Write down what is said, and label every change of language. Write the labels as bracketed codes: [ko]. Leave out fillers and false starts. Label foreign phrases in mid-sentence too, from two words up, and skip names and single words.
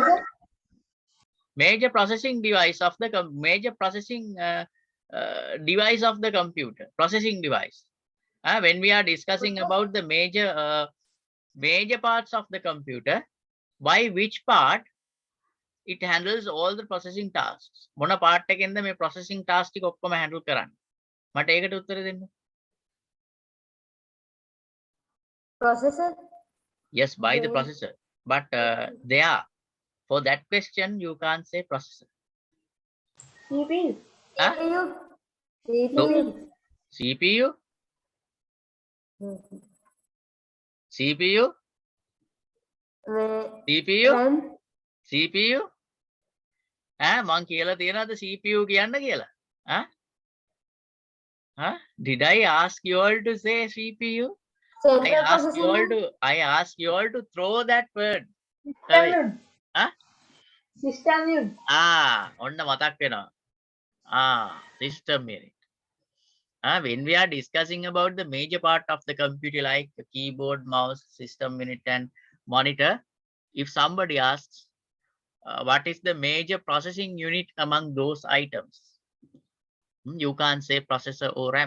[en] Major processing device of the major processing device of the computer. Processing device. When we are discussing about the major parts of the computer, by which part it handles all the processing tasks. [si] මොන part එකෙන්ද මේ [en] processing task [si] ටික ඔක්කොම handle කරන්නේ? මට ඒකට උත්තර දෙන්න. [en] Processor. Yes, by the processor. But there, for that question, you can't say processor. CPU. CPU. CPU. CPU. CPU. CPU. [si] මං කියලා තියෙනවද CPU කියන්න කියලා? [en] Did I ask you all to say CPU? I ask you all to throw that word. System unit. [si] ඔන්න මතක් වෙනවා. [en] System unit. When we are discussing about the major part of the computer like the keyboard, mouse, system unit and monitor, if somebody asks what is the major processing unit among those items, you can't say processor or RAM.